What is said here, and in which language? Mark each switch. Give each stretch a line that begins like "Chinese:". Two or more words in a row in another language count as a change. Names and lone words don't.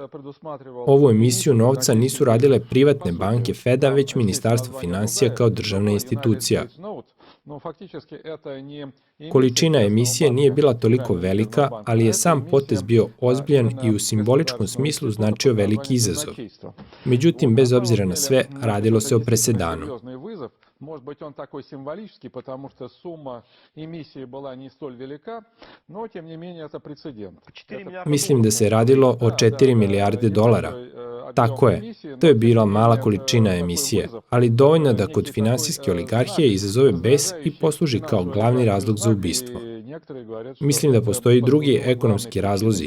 Serbian: Ovu emisiju novca nisu radile privatne banke Feda, već Ministarstvo finansija kao državna institucija. Količina emisije nije bila toliko velika, ali je sam potez bio ozbiljan i u simboličkom smislu značio veliki izazov. Međutim, bez obzira na sve, radilo se o presedanu.
Russian: Может быть, он такой символический, потому что сумма эмиссии была не столь велика, но, тем не менее, это прецедент.
Serbian: Mislim da se radilo o 4 milijarde dolara. Tako je, to je bila mala količina emisije, ali dovoljno da kod finansijske oligarhije izazove bes i posluži kao glavni razlog za ubistvo. Mislim da postoji drugi ekonomski razlozi.